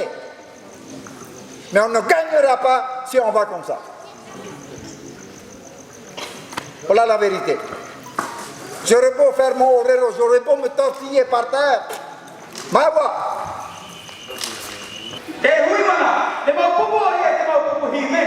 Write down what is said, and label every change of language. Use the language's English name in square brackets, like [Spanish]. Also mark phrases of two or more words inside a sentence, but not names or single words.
[French] Mais on ne gagnera pas si on va comme ça. Voilà la vérité. J'aurais beau faire mon horaire, j'aurais beau me tortiller par terre. Ma voix. Eh oui, [Tahitian] mana. Te mau pupu ya, te mau pupu himen.